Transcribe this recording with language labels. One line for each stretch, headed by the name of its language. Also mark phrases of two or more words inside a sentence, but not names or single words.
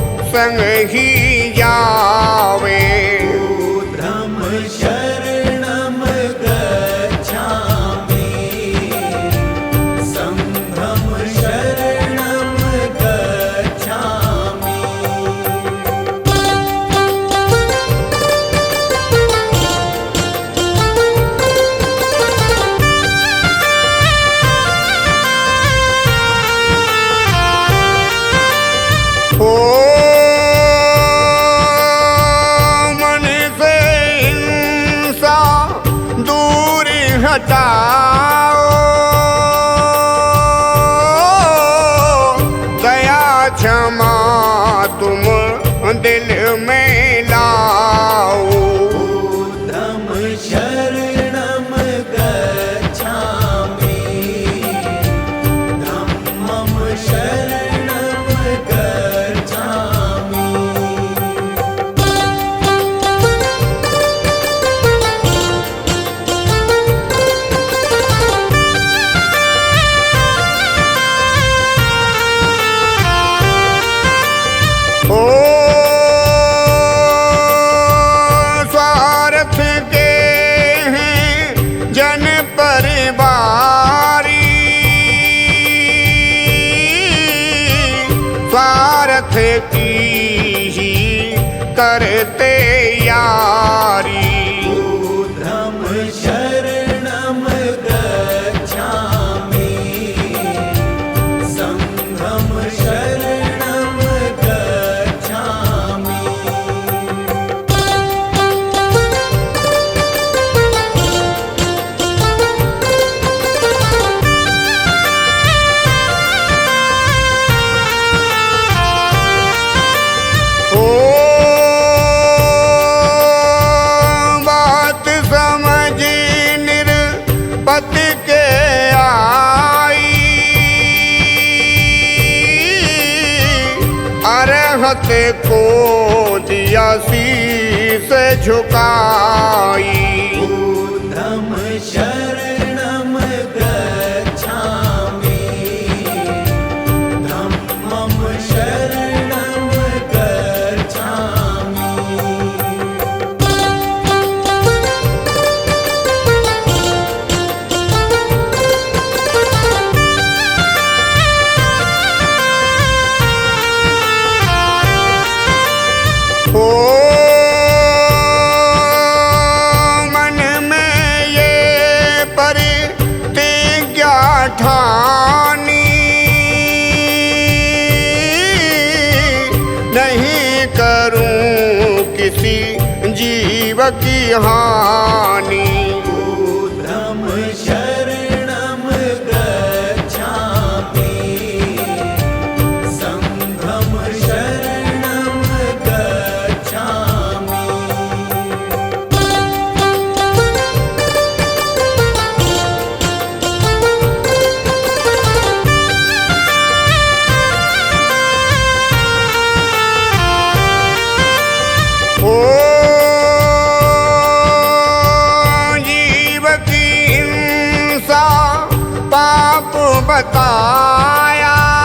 Hindi: संग ही जावे।
Pali: ऊर्ध्वं शरणं गच्छामि, संघं शरणं गच्छामि।
Hindi: ओ मन से हिंसा दूर हटाओ, दया क्षमा तुम दिल में लाओ।
Pali: ऊर्ध्वं शरणं गच्छामि, धम्मं शरणं गच्छामि।
Hindi: ओ स्वार्थ के हैं जन परिवारी, स्वार्थ की ही करते यारी।
Pali: ऊर्ध्वं शरणं गच्छामि, संघं शरणं गच्छामि।
Hindi: ओ बात समझ निरपति के आई, अरहत को दिया शीस झुकाई।
Pali: ऊर्ध्वं शरणं गच्छामि, धम्मं शरणं गच्छामि।
Hindi: ओ मन में ये प्रतिज्ञा ठानी, नहीं करूं किसी जीव की हानि।
Pali: ऊर्ध्वं शरणं गच्छामि, संघं शरणं गच्छामि।
Hindi: ओ जीव की हिंसा पाप बताया,